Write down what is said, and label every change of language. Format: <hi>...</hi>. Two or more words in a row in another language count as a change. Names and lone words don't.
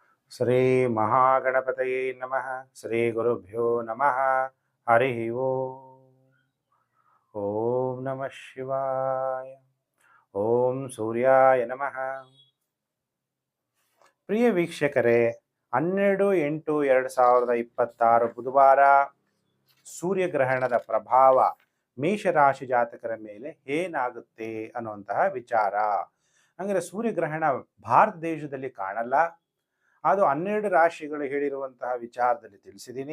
<sa>ಶ್ರೀ ಮಹಾಗಣಪತಯೇ ನಮಃ. ಶ್ರೀ ಗುರುಭ್ಯೋ ನಮಃ. ಹರಿ ಓಂ. ಓಂ ನಮಃ ಶಿವಾಯ. ಓಂ ಸೂರ್ಯಾಯ ನಮಃ.</sa> <kn>ಪ್ರಿಯ ವೀಕ್ಷಕರೇ, 12/8/2026 ಬುಧವಾರ ಸೂರ್ಯಗ್ರಹಣದ ಪ್ರಭಾವ ಮೇಷರಾಶಿ ಜಾತಕರ ಮೇಲೆ ಏನಾಗುತ್ತೆ ಅನ್ನುವಂತಹ ವಿಚಾರ. ಅಂದರೆ ಸೂರ್ಯಗ್ರಹಣ ಭಾರತ ದೇಶದಲ್ಲಿ ಕಾಣಲ್ಲ, ಅದು 12 ರಾಶಿಗಳು ಹೇಳಿರುವಂತಹ ವಿಚಾರದಲ್ಲಿ ತಿಳಿಸಿದ್ದೀನಿ.</kn>